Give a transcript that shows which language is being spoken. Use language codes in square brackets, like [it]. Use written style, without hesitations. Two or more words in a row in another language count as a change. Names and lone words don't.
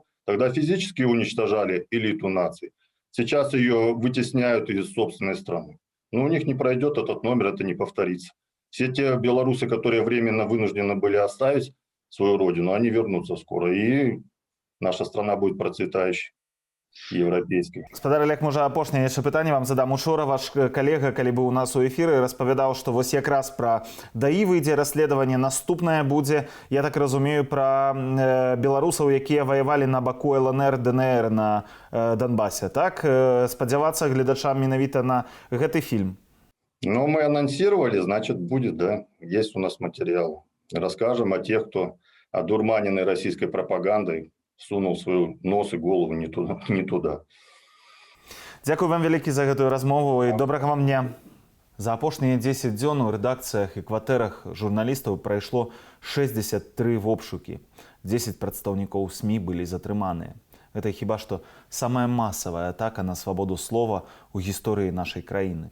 [ru] Тогда физически уничтожали элиту наций. Сейчас ее вытесняют из собственной страны. Но у них не пройдет этот номер, это не повторится. Все те белорусы, которые временно вынуждены были оставить свою родину, они вернутся скоро. И наша страна будет процветающей, европейской. [be] Гаспадар Олег, можа апошняе яшчэ пытанне вам задам. Учора ваш калега, калі быў у нас у эфіры, распавядаў, што вось якраз пра ДАІ выйдзе расследаванне, наступнае будзе, я так разумею, пра беларусаў, якія ваявалі на баку ЛНР, ДНР на Донбасе, так? Спадзявацца гледачам менавіта на гэты фільм. [ru] Ну, мы анонсировали, значит, будет, да. Есть у нас материал. Расскажем о тех, кто одурманенный российской пропагандой сунул свой нос и голову не туда. [be] Дзякуй вам вялікі за гэтую размову і добрага вам дня. За апошнія 10 дзён у рэдакцыях і кватэрах журналістаў прайшло 63 вобшукі. 10 прадстаўнікоў СМІ былі затрыманыя. Гэта хіба што самая масавая атака на свабоду слова ў гісторыі нашай краіны.